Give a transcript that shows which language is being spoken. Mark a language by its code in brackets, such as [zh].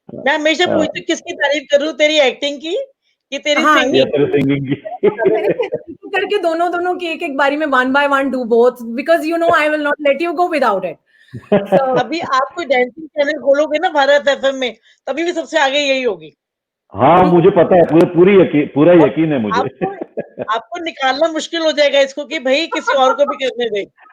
[hi] मैं हमेशा पूछती हूँ किसकी तारीफ करूँ, तेरी एक्टिंग की कि तेरी हाँ, या सिंगिंग. तेरे सिंगिंग की. करके दोनों की एक बारी में [en] one by one do both, because I will not let you go without it. So [hi] अभी आप कोई डांसिंग चैनल खोलोगे ना भारत एफएम में, तभी भी सबसे आगे यही होगी. हाँ मुझे पता है, पूरा यकीन है मुझे। आपको निकालना मुश्किल हो जाएगा इसको कि भाई किसी और को भी करने दे।